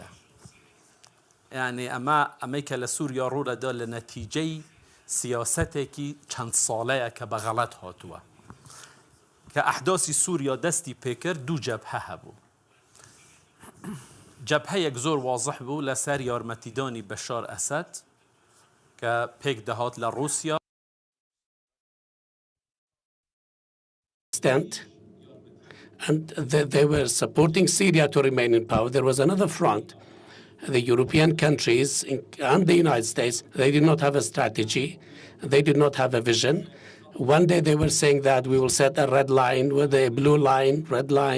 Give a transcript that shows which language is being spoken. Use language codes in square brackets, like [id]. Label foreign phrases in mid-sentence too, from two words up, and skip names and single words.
[ckb] یعنی ئەمەی کە لە سووریا ڕوودەدا لە نەتیجەی سیاسەتێکی چەند ساڵەیە کە بە غەڵەت هاتووە کە ئەحداسی سووریا دەستی پێکرد دوو جەبهە هەبوو. جەبهەیەک زۆر واضح بوو لەسەر یارمەتیدانی بەشار ئەسەد کە پێک دەهات لە رووسیا. [en] And they were supporting Syria to remain in power. There was another front. The European countries and the United States, they did not have a strategy. They did not have a vision. One day they were saying that we will set a red line with a blue line, red line.